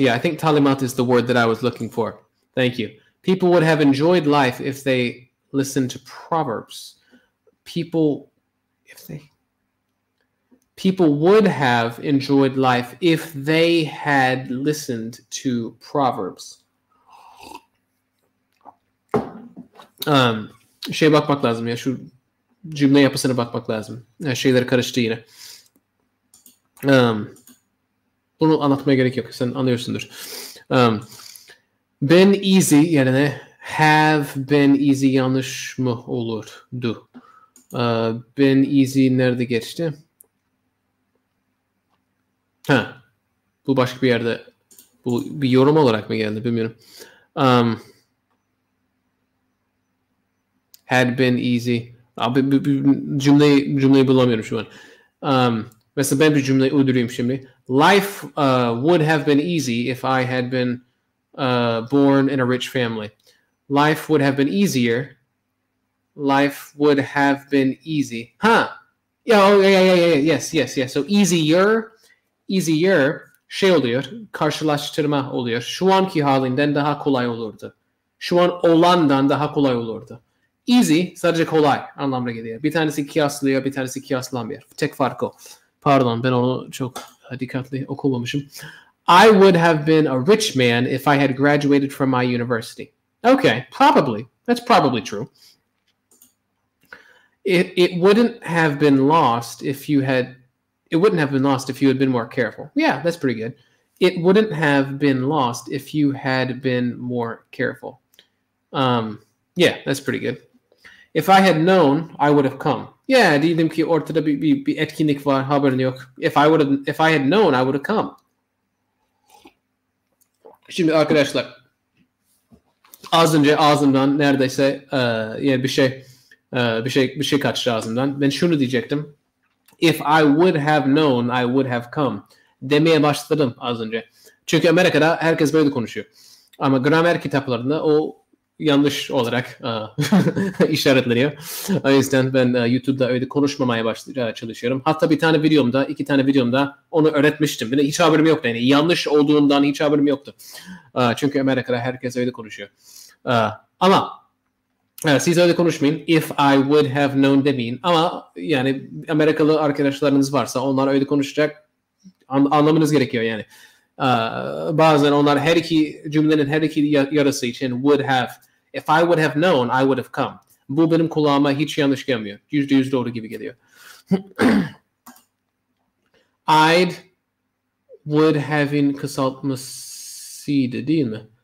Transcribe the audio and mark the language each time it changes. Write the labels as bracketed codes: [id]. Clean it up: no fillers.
[en] Yeah, I think talimat is the word that I was looking for. Thank you. People would have enjoyed life if they listened to proverbs. People would have enjoyed life if they had listened to proverbs. [tr] Bakmak lazım ya, şu cümle yapısına bakmak lazım. Şeyleri karıştı yine. Bunu anlatmaya gerek yok. Sen anlıyorsundur. [en] Been easy [tr] yerine [en] have been easy [tr] yanlış mı olurdu? [en] Been easy [tr] nerede geçti? Bu başka bir yerde. Bu bir yorum olarak mı geldi bilmiyorum. [en] Had been easy. [tr] Abi cümleyi bulamıyorum şu an. Mesela ben bir cümleyi uydurayım şimdi. [en] Life would have been easy if I had been born in a rich family. Life would have been easier. Life would have been easy. Yes. So easier [tr] şey oluyor, karşılaştırma oluyor. Şu anki halinden daha kolay olurdu. Şu an olandan daha kolay olurdu. Easy sadece kolay anlamına geliyor. Bir tanesi kıyaslıyor, bir tanesi kıyaslamıyor. Tek fark o. Pardon, ben onu çok dikkatli okumamışım. [en] I would have been a rich man if I had graduated from my university. Okay, probably. That's probably true. It wouldn't have been lost if you had. It wouldn't have been lost if you had been more careful. Yeah, that's pretty good. It wouldn't have been lost if you had been more careful. Yeah, that's pretty good. If I had known, I would have come. [tr] Yeah, diyelim ki ortada bir etkinlik var, haberin yok. [en] If I had known, I would have come. [tr] Şimdi arkadaşlar, az önce ağzımdan neredeyse yani bir şey kaçtı ağzımdan. Ben şunu diyecektim. [en] If I would have known, I would have come [tr] demeye başladım az önce. Çünkü Amerika'da herkes böyle konuşuyor. Ama gramer kitaplarında o yanlış olarak işaretleniyor. O yüzden ben YouTube'da öyle konuşmamaya çalışıyorum. Hatta iki tane videomda onu öğretmiştim. Benim hiç haberim yoktu. Yani yanlış olduğundan hiç haberim yoktu. Çünkü Amerika'da herkes öyle konuşuyor. Ama siz öyle konuşmayın. [en] If I would have known [tr] demeyin. Ama yani Amerikalı arkadaşlarınız varsa onlar öyle konuşacak. Anlamanız gerekiyor yani. Bazen onlar cümlenin her iki yarısı için would have. [en] If I would have known, I would have come. [tr] Bu benim kulağıma hiç yanlış gelmiyor. %100 doğru gibi geliyor. I'd would have'in kısaltmasıydı değil mi?